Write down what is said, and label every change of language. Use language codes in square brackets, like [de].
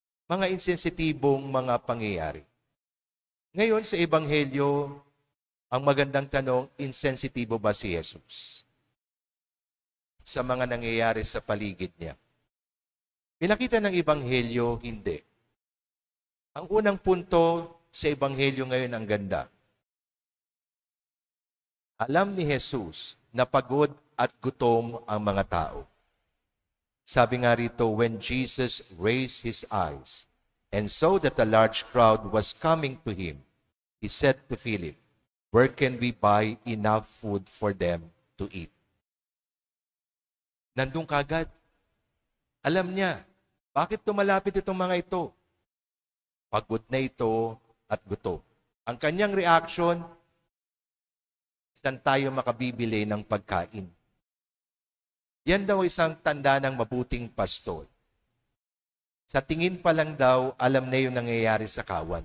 [tl] Mga insensitibong mga pangyayari. Ngayon sa Ebanghelyo, ang magandang tanong, insensitibo ba si Jesus sa mga nangyayari sa paligid niya? Pinakita ng Ebanghelyo, hindi. Ang unang punto sa Ebanghelyo ngayon ang ganda. Alam ni Jesus na pagod at gutom ang mga tao. Sabi nga rito, [en] when Jesus raised his eyes and saw that a large crowd was coming to him, he said to Philip, "Where can we buy enough food for them to eat?" [tl] Nandun kagad. Alam niya, bakit tumalapit itong mga ito? Pagod na ito at gutom. Ang kanyang reaction, saan tayo makabibili ng pagkain? Yan daw isang tanda ng mabuting pastol. Sa tingin pa lang daw, alam na yung nangyayari sa kawan.